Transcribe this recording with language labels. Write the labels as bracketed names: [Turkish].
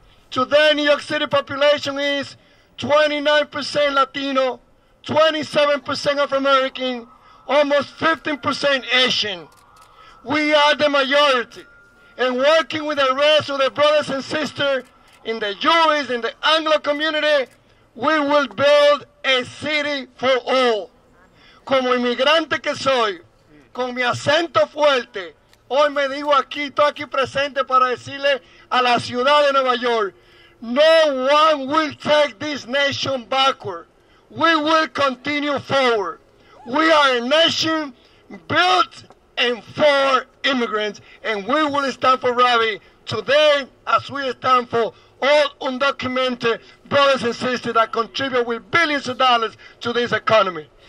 [English] Today, New York City population is 29% Latino, 27% of American, almost 15% Asian. We are the majority. And working with the rest of the brothers and sisters in the Jewish, in the Anglo community, we will build a city for all. [Spanish] Como inmigrante que soy, con mi acento fuerte, hoy me digo aquí, estoy aquí presente para decirle a la ciudad de Nueva York, [English] no one will take this nation backward. We will continue forward. We are a nation built and for immigrants, and we will stand for Ravi today as we stand for all undocumented brothers and sisters that contribute with billions of dollars to this economy.